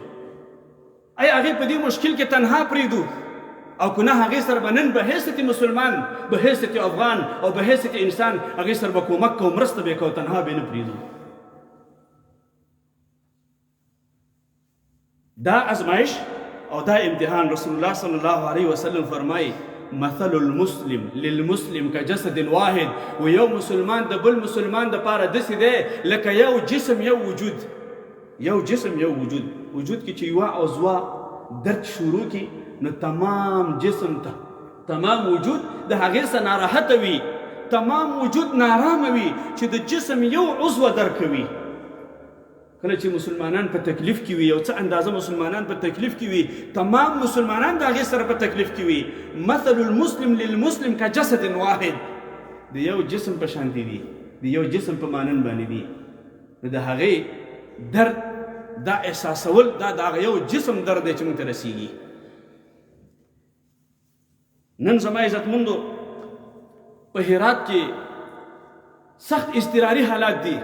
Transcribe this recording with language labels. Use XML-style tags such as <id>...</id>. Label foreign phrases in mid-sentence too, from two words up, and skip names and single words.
<ps>آیا هغې په دې مشکل کې تنها پرېږدو او که نه هغې سره به نن به حیثیت مسلمان، به حیثیت افغان او به حیثیت انسان هغې سره به کومک کوو، مرسته به یې کوو، تنها به یې نه پرېږدو. دا ازمائش او دا امتحان رسول الله</ps> <ar>صلی الله علیه وسلم</ar> <ps>فرمای</ps> <ar>مثل المسلم للمسلم كجسد واحد</ar> <ps>و یو مسلمان د بل مسلمان د پاره داسې دی لکه یو جسم یو وجود، یو جسم یو وجود. وجود کې چې یوه عضوه درد شروع کی نو تمام جسم ته تمام وجود د هغې څخه ناراحته وي، تمام وجود نارامه وي چې د جسم یو عضو درد کوي. کله چې مسلمانان په تکلیف کې وي، یو څه اندازه مسلمانان په تکلیف کې وي، تمام مسلمانان د هغې سره په تکلیف کې وي.</ps> <ar>مثل المسلم للمسلم كجسد واحد،</ar> <ps>د یو جسم په شانتي دي، د یو جسم په مانند باندې دي. نو د هغې درد دا احساسول دا د هغه یو جسم درد دی چې موږ ته رسیږي. نن زما عزتمندو په هرات کې سخت اضطراري حالات دي.</ps>